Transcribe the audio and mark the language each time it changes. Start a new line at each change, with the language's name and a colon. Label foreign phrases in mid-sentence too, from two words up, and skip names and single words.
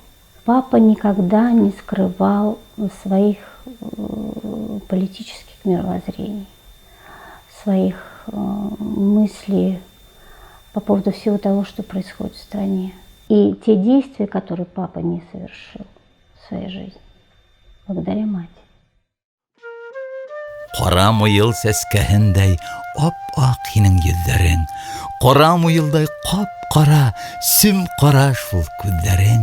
Russian: Папа никогда не скрывал своих политических мировоззрений, своих мыслей по поводу всего того, что происходит в стране. И те действия, которые папа не совершил в своей жизни, благодаря матери.
Bashkir: Ҡара муйыл сәскәһендәй ап-аҡ һинең йөҙҙәрең, ҡара муйылдай ҡап-ҡара, сөм-ҡара шул күҙҙәрең.